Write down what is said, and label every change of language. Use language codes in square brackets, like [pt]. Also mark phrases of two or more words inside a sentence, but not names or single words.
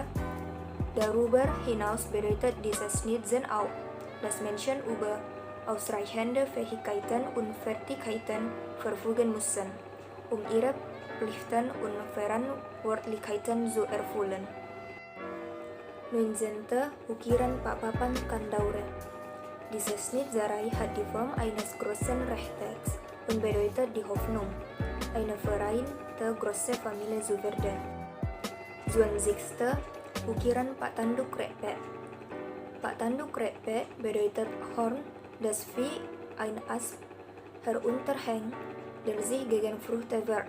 [de] Darüber hinaus bedeutet dieses Schnitzen auch, dass Menschen über ausreichende Fähigkeiten und Fertigkeiten verfügen müssen, ihre Pflichten und Verantwortlichkeiten zu erfüllen. 19. [id] Ukiran papan Kandaure. [de] Dieses Schnitzerei hat die Form eines großen Rechtecks und bedeutet die Hoffnung, eine vereinte große Familie zu werden. 20. [id] Ukiran Pak Tanduk Rekpek. [de] Pak Tanduk Rekpek bedeutet Horn, das wie ein Ast herunterhängt, der sich gegen Früchte wehrt.